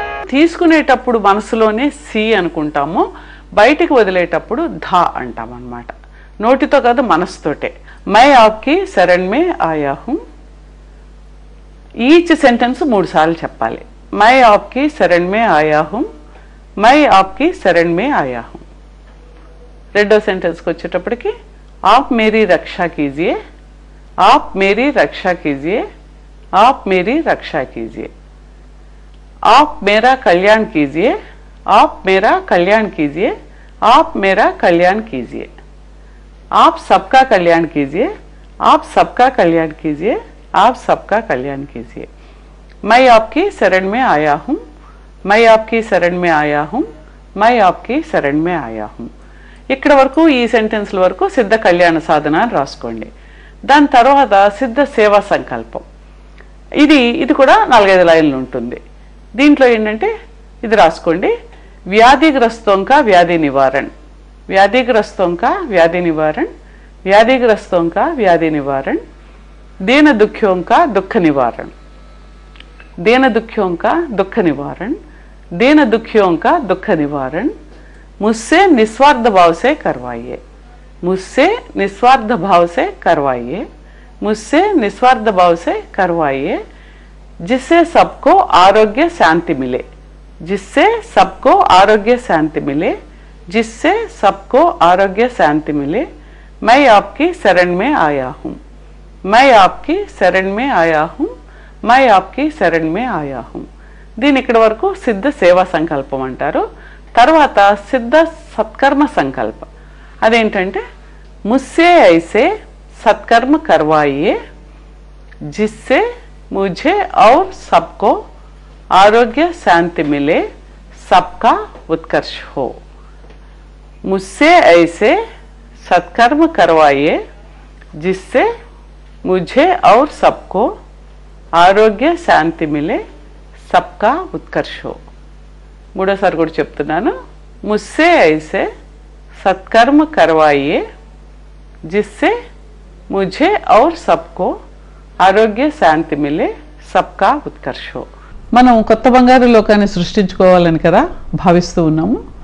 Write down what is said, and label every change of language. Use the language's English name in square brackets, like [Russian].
[Telugu] తీసుకునేటప్పుడు మనసులోనే సి అనుకుంటాము, బయటికి వదిలేటప్పుడు ధా అంటాం అన్నమాట. నోటితో కాదు, మనసుతోటే. [Hindi] మై ఆప్కి శరణ్ మే ఆయా హూం. [Telugu] ఈచ్ సెంటెన్స్ 3 సార్లు చెప్పాలి. [Hindi] మై ఆప్కి శరణ్ మే ఆయా హూం, మై ఆప్కి శరణ్ మే ఆయా హూం. [Telugu] రెండో సెంటెన్స్కి వచ్చేటప్పటికి [Hindi] आप मेरी रक्षा कीजिए, आप मेरी रक्षा कीजिए, आप मेरी रक्षा कीजिए. आप मेरा कल्याण कीजिए, आप मेरा कल्याण कीजिए, आप मेरा कल्याण कीजिए. आप सबका कल्याण कीजिए, आप सबका कल्याण कीजिए, आप सबका कल्याण कीजिए. मैं आपकी शरण में आया हूँ, मैं आपकी शरण में आया हूँ, मैं आपकी शरण में आया हूँ. [Telugu] ఇక్కడ వరకు ఈ సెంటెన్స్ల వరకు సిద్ధ కళ్యాణ సాధన అని రాసుకోండి. దాని తర్వాత సిద్ధ సేవా సంకల్పం, ఇది కూడా 4-5 లైన్లు ఉంటుంది. దీంట్లో ఏంటంటే ఇది రాసుకోండి. [Hindi] వ్యాధిగ్రస్తోं का व्याधि निवारण, व्याधिग्रस्तों का व्याधि निवारण, व्याधिग्रस्तों का व्याधि निवारण, दीन दुखियों का दुख निवारण, दीन दुखियों का दुख निवारण, दीन दुखियों का दुख निवारण. मुझसे निस्वार्थ भाव से करवाइए, मुझसे निस्वार्थ भाव से करवाइए, मुझसे निस्वार्थ भाव से करवाइए, जिससे सबको आरोग्य शांति मिले, जिससे सबको आरोग्य शांति मिले, जिससे सबको आरोग्य शांति मिले. मैं आपकी शरण में आया हूँ, मैं आपकी शरण में आया हूँ, मैं आपकी शरण में आया हूँ. [Telugu] దీని ఇక్కడ వరకు సిద్ధ సేవా సంకల్పం అంటారు. తర్వాత సిద్ధ సత్కర్మ సంకల్ప, అదేంటంటే [Hindi] ముస్సే ఐసే సత్కర్మ करवाइए, जिससे मुझे और सबको आरोग्य शांति मिले, सबका उत्कर्ष हो. मुझसे ऐसे सत्कर्म करवाइए, जिससे मुझे और सबको आरोग्य शांति मिले, सबका उत्कर्ष हो. [Telugu] మూడోసారి కూడా చెప్తున్నాను. [Hindi] ముస్సే ఐసే సత్కర్మ करवाइए, जिससे मुझे और सबको ఆరోగ్య శాంతి మిలే, సబ్కా ఉత్కర్ష్ హో. [Telugu] మనం కొత్త బంగారు లోకాన్ని సృష్టించుకోవాలని కదా భావిస్తూ ఉన్నాము.